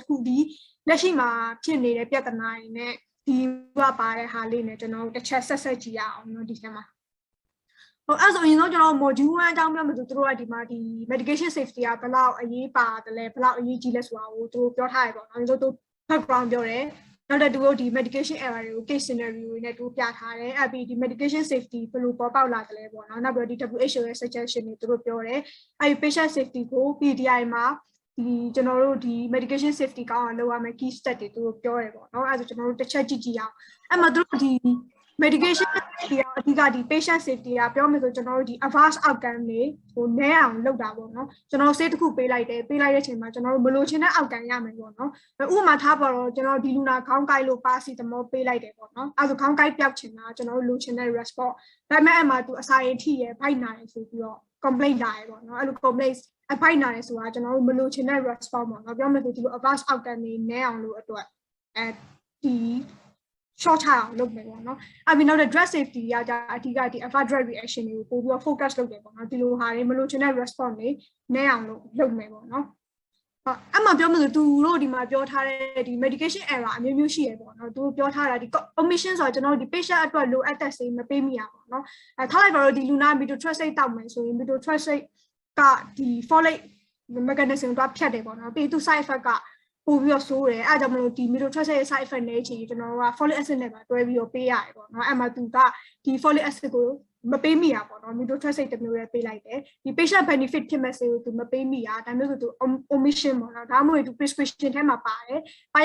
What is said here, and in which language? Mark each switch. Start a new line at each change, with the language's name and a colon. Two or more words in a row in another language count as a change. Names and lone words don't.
Burmese: ခုဒီလက်ရှိမှာဖြစ်နေတဲ့ပြဿနာတွေနဲ့ဒီကပါတဲ့ဟာလေးနဲ့ကျွန်တော်တို့တစ်ချက်ဆက်ကြည့်ရအောင်เนาะဒီထဲမှာအဲ့ဆိုရင်တော့ကျွန်တော် module 1အကြောင်းပြောမယ်ဆိုသူတို့ကဒီမှာဒီ
English: medication safety
Burmese: ကဘယ်လောက်အရေးပါတယ်လဲဘယ်လောက်အရေးကြီးလဲဆိုတာကိုသူတို့ပြောထားရပေါ့နော် သူတို့ background ပြောတယ်နောက်တဲ့သူတို့ဒီ
English: medication error
Burmese: တွေကို
English: case scenario
Burmese: တွေနဲ့သူပြထားတယ်အဲ့ပြီးဒီ
English: medication safety
Burmese: ဘယ်လိုပေါ်ပေါက်လာတယ်လဲပေါ့နော်နောက်ပြီးဒီ WHO ရဲ့ suggestion တွေသူတို့ပြောတယ်အဲ့ဒီ
English: patient safety
Burmese: ကို PDI မှာဒီကျွန် တော်တို့ဒီ medication safety ကောင်းအောင်လုပ်ရမယ်
English: key step
Burmese: တွေသူတို့ပြောတယ်ပေါ့နော်အဲ့ဒါဆိုကျွန်တော်တို့တစ်ချက်ကြည့်အောင်အဲ့မှာသူတို့ဒီ
English: medication safety
Burmese: အဓိကဒီ
English: patient safety
Burmese: က ပြောမယ်ဆိုကျွန်တော်တို့ဒီ
English: adverse outcome
Burmese: တွေနည်းအောင်လုပ်တာပေါ့နော်ကျွန်တော်ဆေးတစ်ခုပေးလိုက်တဲ့အချိန်မှာကျွန်တော်တို့မလိုချင်တဲ့ outcome ရမယ်ပေါ့နော်ဥပမာထားပါတော့ကျွန်တော်ဒီလူနာခေါင်းကိုက်လို့ပါစီတမောပေးလိုက်တယ်ပေါ့နော်အဲဆိုခေါင်းကိုက်ပျောက်ချင်တာကျွန်တော်တို့လိုချင်တဲ့ response ဒါပေမဲ့အဲ့မှာသူအစာရည်ထိရဖိုက်နာရဆိုပြီးတော့ complaint လာရပေါ့နော်အဲ့လို complaint အဖိုက်နာရဆိုတာကျွန်တော်တို့မလိုချင်တဲ့ response ပေါ့နော်ပြောမယ်ဆိုဒီလို
English: adverse outcome
Burmese: တွေနည်းအောင်လို့အတွက်ဒီ short ချအောင်လုပ်မယ်ပေါ့နော်အပြင်နောက်တဲ့
English: drug safety
Burmese: ကကြအဓိကဒီ
English: adverse drug reaction
Burmese: တွေကိုပို့ပြီး focus လုပ်တယ်ပေါ့နော်ဒီလိုဟာတွေမလိုချင်တဲ့ response တွေနည်းအောင်လုပ်မယ်ပေါ့နော် အဲ့မှာပြောမယ်ဆိုသူတို့ဒီမှာပြောထားတဲ့ဒီ
English: medication error
Burmese: အမျိုးမျိုးရှိရပေါ့နော်သူတို့ပြောထားတာဒီ omission ဆိုတော့ကျွန်တော်တို့ဒီ patient အတွက်လိုအပ် တဲ့ဆေးမပေးမိရပေါ့နော်ထားလိုက်ပါတော့ဒီလူနာ methotrexate တောက်မယ်ဆိုရင် methotrexate ကဒီ
English: folate mechanism
Burmese: ကဖြတ်တယ်ပေါ့နော်ပြီးသူ
English: side effect
Burmese: ကပို့ပြီးတော့ဆိုးတယ်အဲ့ဒါကြောင့်မလို့ဒီ methotrexate ရဲ့
English: side effect
Burmese: နဲ့ချင်ကျွန်တော်တို့က
English: folic acid
Burmese: နဲ့ပါတွဲပြီးတော့ပေးရတယ်ပေါ့နော်အဲ့မှာသူကဒီ
English: folic acid
Burmese: ကိုမပေးမိရပေါ့နော် methotrexate တစ်မျိုးပဲပေးလိုက်တယ်ဒီ
English: patient benefit
Burmese: ဖြစ်မဲ့ဆေးကိုသူမပေးမိရဒါမျိုးဆိုသူ omission ပေါ့နော်ဒါမှမဟုတ်သူ prescription ထဲမှာပါတယ်ပါ